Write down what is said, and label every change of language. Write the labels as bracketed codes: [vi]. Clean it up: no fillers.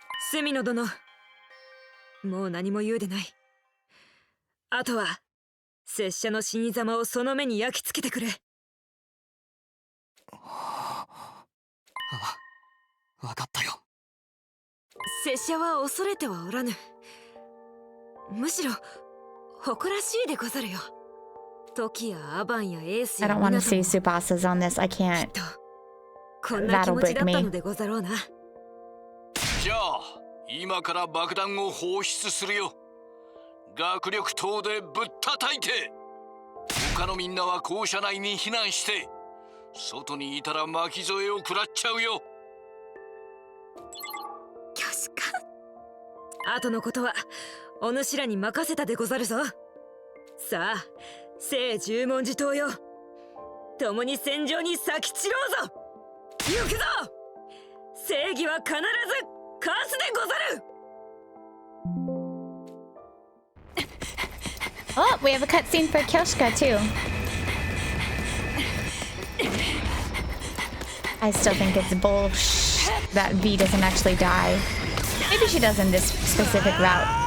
[ja] 隅野殿、もう何も言うでない。あとは拙者の死に様をその目に焼き付けてくれ。ああ、分かったよ。拙者は恐れてはおらぬ。むしろ誇らしいでござるよ。トキやアバンやエース [en] I [ja] や [en] don't want to see Tsubasas on this. I can't. [ja] こんな気持ちだったのでござろうな。じゃあ今から爆弾を放出するよ。学力等でぶったたいて、他のみんなは校舎内に避難して、外にいたら巻き添えを食らっちゃうよ。キョシカ。後のことはお主らに任せたでござるぞ。さあ聖十文字党よ、共に戦場に咲き散ろうぞ。行くぞ。正義は必ず勝つでござる。 [en] Oh, we have a cutscene for Kyoshika too. I still think it's bullshit that V doesn't actually die. Maybe she does in this specific route.